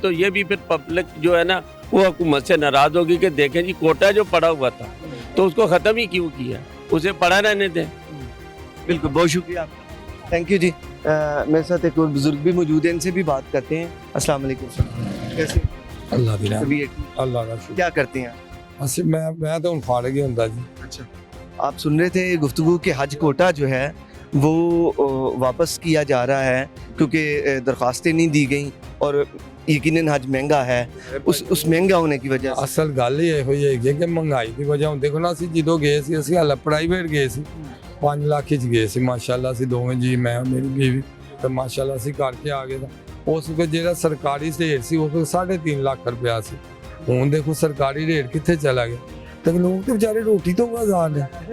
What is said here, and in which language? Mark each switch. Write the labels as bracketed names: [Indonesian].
[Hindi] तो ये भी फिर पब्लिक जो है ना वो हुकूमत से नाराज़ होगी कि देखें जी कोटा जो पड़ा हुआ था तो उसको ख़त्म ही क्यों किया, उसे पड़ा रहने दें। बिल्कुल, बहुत शुक्रिया, थैंक यू जी। मेरे साथ एक और बुजुर्ग भी मौजूद है, इनसे भी बात करते हैं। अस्सलाम वालेकुम सर, कैसे? अल्लाह दी तबीयत? अल्लाह का शुक्र। क्या करते हैं? [Punjabi] ਅਸੀਂ ਮੈਂ ਤਾਂ ਹੁਣ ਫਾੜ ਗਿਆ ਹੁੰਦਾ जी। [Hindi] अच्छा, आप सुन रहे थे गुफ्तगू के हज कोटा जो है वो वापस किया जा रहा है क्योंकि दरख्वास्तें नहीं दी गई और यकीनन हज महंगा है। उस महंगा होने की वजह से [Punjabi] ਅਸਲ ਗੱਲ ਹੀ ਇਹੋ ਹੀ ਹੈਗੀ ਕਿ ਮਹਿੰਗਾਈ ਦੀ ਵਜ੍ਹਾ ਹੁਣ ਦੇਖੋ ਨਾ, ਅਸੀਂ ਜਦੋਂ ਗਏ ਸੀ ਅਸੀਂ ਹਾਲੇ ਪ੍ਰਾਈਵੇਟ ਗਏ ਸੀ, 5 ਲੱਖ 'ਚ ਗਏ ਸੀ ਮਾਸ਼ਾਅੱਲਾ। ਅਸੀਂ ਦੋਵੇਂ ਜੀ, ਮੈਂ ਮੇਰੀ ਬੀਵੀ, ਤੇ ਮਾਸ਼ਾਅੱਲਾ ਅਸੀਂ ਕਰਕੇ ਆ ਗਏ ਤਾਂ ਉਸ ਵੇਲੇ ਜਿਹੜਾ ਸਰਕਾਰੀ ਰੇਟ ਸੀ ਉਸ 3.5 ਲੱਖ ਰੁਪਇਆ ਸੀ। ਹੁਣ ਦੇਖੋ ਸਰਕਾਰੀ ਰੇਟ ਕਿੱਥੇ ਚਲਾ ਗਿਆ, ਤੇ ਲੋਕ ਤੇ ਵਿਚਾਰੇ ਰੋਟੀ ਤੋਂ ਆਜ਼ਾਦ ਨੇ।